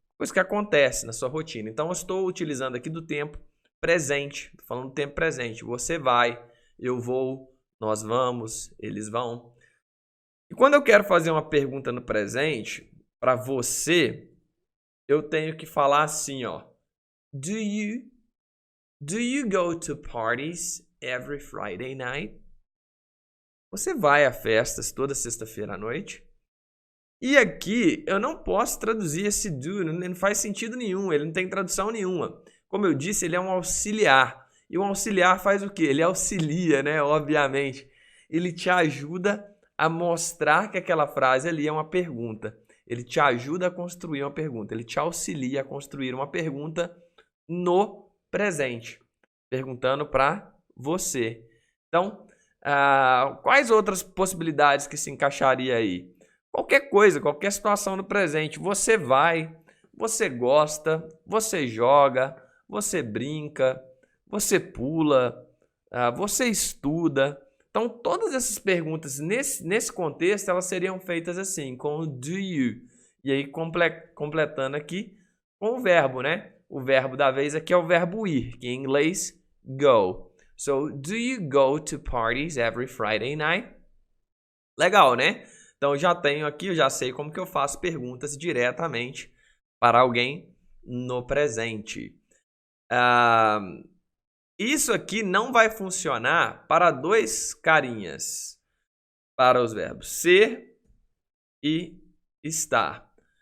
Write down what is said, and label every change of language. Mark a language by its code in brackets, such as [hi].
[pt] Coisa que acontece na sua rotina. Então eu estou utilizando aqui do tempo presente, estou falando do tempo presente. Você vai, eu vou, nós vamos, eles vão. E quando eu quero fazer uma pergunta no presente, para você, eu tenho que falar assim, ó. [en] Do you go to parties every Friday night? [pt] Você vai a festas toda sexta-feira à noite? E aqui eu não posso traduzir esse do, não faz sentido nenhum, ele não tem tradução nenhuma. Como eu disse, ele é um auxiliar. E um auxiliar faz o quê? Ele auxilia, né? Obviamente. Ele te ajuda a mostrar que aquela frase ali é uma pergunta. Ele te ajuda a construir uma pergunta. Ele te auxilia a construir uma pergunta no presente, perguntando para você. Então, quais outras possibilidades que se encaixaria aí? Qualquer coisa, qualquer situação no presente. Você vai, você gosta, você joga, você brinca, você pula, você estuda. Então, todas essas perguntas nesse contexto, elas seriam feitas assim, com o [en] do you. [pt] E aí, completando aqui com o verbo, né? O verbo da vez aqui é o verbo ir, que em inglês, go. [en] So, do you go to parties every Friday night? [pt] Legal, né? Então, já tenho aqui, eu já sei como que eu faço perguntas diretamente para alguém no presente. Isso aqui não vai funcionar para dois carinhas, para os verbos ser e estar.